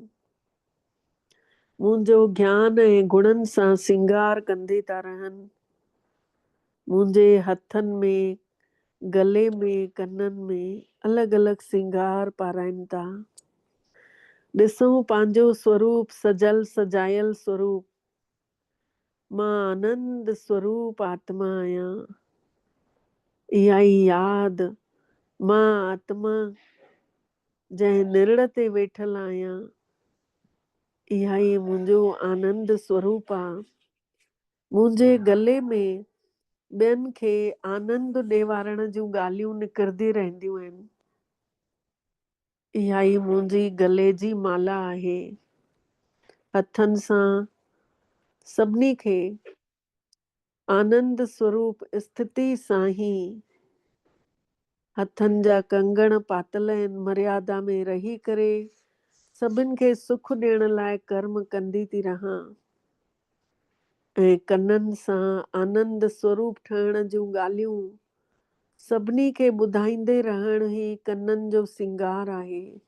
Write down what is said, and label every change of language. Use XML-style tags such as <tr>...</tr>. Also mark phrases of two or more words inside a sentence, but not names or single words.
<sd>मुंहिंजो ज्ञान ऐं गुणनि सां सिंगार कंदे था रहनि। मुंहिंजे हथनि में, गले में, कननि में अलॻि अलॻि सिंगार पाराइनि था। ॾिसूं पंहिंजो स्वरूप सजल सजायल स्वरूप। मां आनंद स्वरूप आत्मा आहियां। इहा ई यादि मां आत्मा जंहिं निरण ते वेठल आहियां, इहा ई मुंहिंजो आनंद स्वरूप आहे। मुंहिंजे गले में ॿियनि खे आनंद ॾेवारण जूं ॻाल्हियूं निकिरंदी रहंदियूं आहिनि। इहा ई मुंहिंजी गले जी माला आहे। हथनि सां सभिनी खे आनंद स्वरूप स्थिति सां ई हथनि जा कंगण पातल आहिनि। मर्यादा में रही करे सभिनि खे सुख ॾियण लाइ कर्म कंदी थी रहां ऐं कननि सां आनंद स्वरूप ठहण जूं ॻाल्हियूं सभिनी खे ॿुधाईंदे रहण ई कननि जो सिंगार आहे।</sd>